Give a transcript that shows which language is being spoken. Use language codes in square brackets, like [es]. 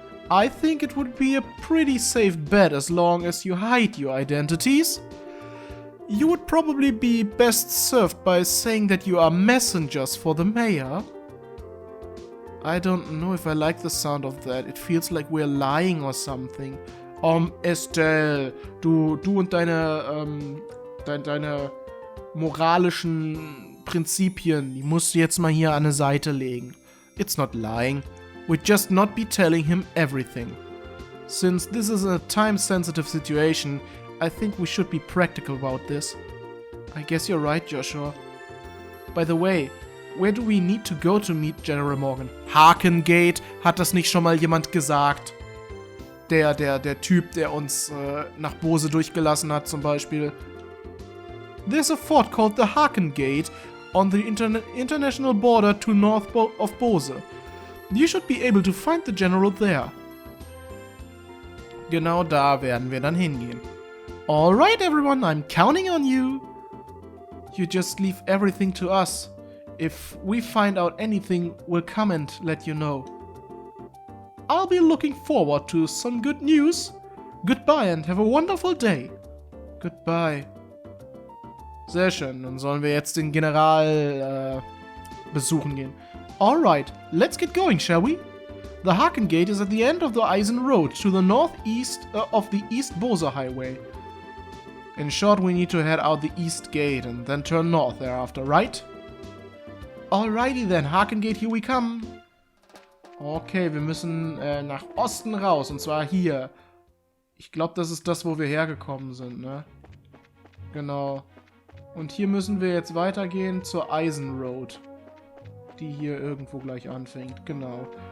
[en] I think it would be a pretty safe bet as long as you hide your identities. You would probably be best served by saying that you are messengers for the mayor. I don't know if I like the sound of that. It feels like we're lying or something. [de] Estelle, du und deine moralischen Prinzipien, die musst du jetzt mal hier an eine Seite legen. [en] It's not lying. We'd just not be telling him everything. Since this is a time-sensitive situation, I think we should be practical about this. I guess you're right, Joshua. By the way, where do we need to go to meet General Morgan? [de] Hakengate, hat das nicht schon mal jemand gesagt? Der Typ, der uns nach Bose durchgelassen hat, zum Beispiel. [en] There's a fort called the Hakengate on the international border to north of Bose. You should be able to find the general there. [de] Genau da werden wir dann hingehen. [en] Alright everyone, I'm counting on you. You just leave everything to us. If we find out anything, we'll come and let you know. I'll be looking forward to some good news. Goodbye and have a wonderful day. Goodbye. [de] Sehr schön, dann sollen wir jetzt den General besuchen gehen. [en] Alright, let's get going, shall we? The Hakengate is at the end of the Eisen Road to the northeast of the East Bose Highway. In short, we need to head out the East Gate and then turn north thereafter, right? Alrighty then, Hakengate, here we come. [de] Okay, wir müssen nach Osten raus, und zwar hier. Ich glaube, das ist das, wo wir hergekommen sind, ne? Genau. Und hier müssen wir jetzt weitergehen zur Eisen Road, die hier irgendwo gleich anfängt, genau.